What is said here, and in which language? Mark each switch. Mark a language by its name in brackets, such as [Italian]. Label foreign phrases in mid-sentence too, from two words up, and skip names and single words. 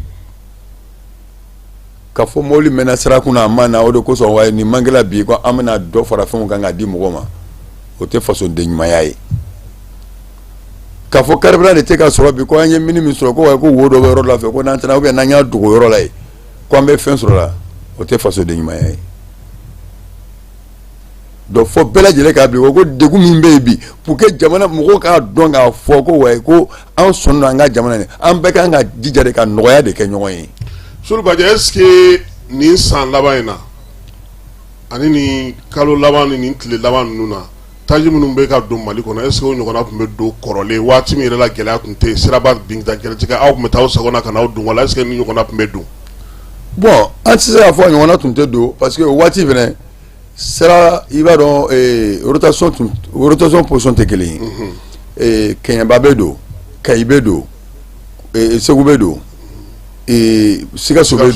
[Bambara] ka fɔ mobili mɛnna sira kunna a ma na o de kosɔn wa nin mangela bi ko an bɛna dɔ fara fɛnw kan k'a di mɔgɔ ma o tɛ fasoden ɲumanya ye k'a fɔ carburant de tɛ ka sɔrɔ bi ko an ye mini min sɔrɔ ko wo dɔ bɛ yɔrɔ dɔ fɛ ko n'an tɛna [French] ou bien [Bambara] n'an y'a dogo yɔrɔ la yen ko an bɛ fɛn sɔrɔ la o tɛ fasoden ɲumanya ye donc fɔ bɛɛ lajɛlen k'a bila ko degun min bɛ yen bi [French] pour que [Bambara] jamana mɔgɔw k'a dɔn k'a fɔ ko wa ko an sɔnna don an ka jamana in an bɛɛ kan ka jija de ka nɔgɔya de kɛ ɲɔgɔn ye. Sori Badji [French] est-ce que [Bambara] nin san laban in na ani nin kalo laban ni nin tile laban ninnu na taji minnu bɛ ka don Mali kɔnɔ [French] est-ce que [Bambara] o ɲɔgɔnna tun bɛ don kɔrɔlen waati min yɛrɛ la gɛlɛya tun tɛ yen siraba binta gɛlɛtigɛ aw tun bɛ taa aw sagona ka na aw don wala est-ce que ni ɲɔgɔnna tun bɛ don. bon an tɛ se k'a fɔ ɲɔgɔnna tun tɛ don parce que o waati fɛnɛ sira i b'a dɔn [French] rotation position [Bambara] tɛ kelen ye Kɛɲɛba bɛ don Kayi bɛ don Segu bɛ don Sikaso bɛ